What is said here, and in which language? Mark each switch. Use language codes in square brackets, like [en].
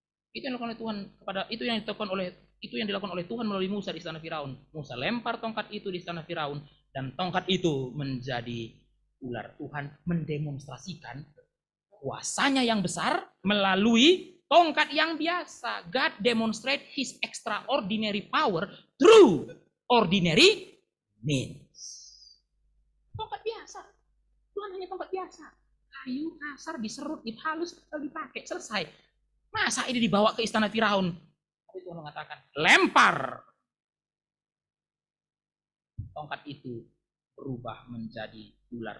[id] Itu yang dilakukan oleh Tuhan kepada itu yang dilakukan oleh Tuhan melalui Musa di istana Firaun. Musa lempar tongkat itu di istana Firaun dan tongkat itu menjadi ular. Tuhan mendemonstrasikan kuasanya yang besar melalui tongkat yang biasa. [en] God demonstrate his extraordinary power through ordinary means. [id] Tongkat biasa. Tuhan hanya tongkat biasa. Kayu kasar diserut, dihalus, lalu dipakai, selesai. Masa ini dibawa ke istana Firaun? Tapi Tuhan mengatakan, lempar. Tongkat itu berubah menjadi ular.